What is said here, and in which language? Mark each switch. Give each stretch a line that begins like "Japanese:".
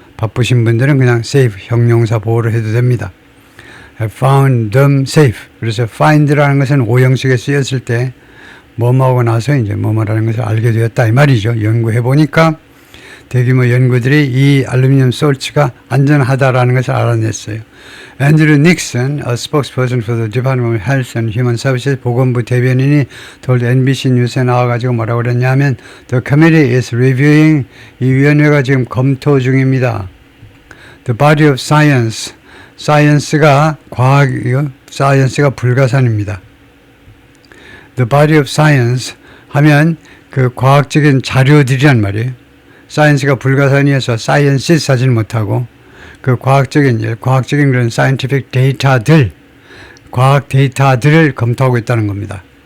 Korean: 바쁘신 분들은 그냥 safe 형용사 보호로 해도 됩니다.
English: have found them safe.
Korean: 그래서 find라는 것은 오형식에 쓰였을 때 뭐뭐하고 나서 이제 뭐뭐라는 것을 알게 되었다 이 말이죠. 연구해 보니까 대규모 연구들이 이 알루미늄 솔츠가 안전하다라는 것을 알아냈어요.
English: 앤드류 닉슨, a spokesperson for the Department of Health and Human Services
Korean: 보건부 대변인이
English: told NBC
Korean: 뉴스에 나와가지고 뭐라고 그랬냐면
English: The committee is reviewing
Korean: 이 위원회가 지금 검토 중입니다.
English: The body of science,
Korean: science가 과학이요, science가 불가산입니다. The body of science 하면 그 과학적인 자료들이란 말이에요. 사이언스가 불가산이어서 sciences 하지는 못하고 그 과학적인 그런 scientific data들, 과학 데이터들을 검토하고 있다는 겁니다.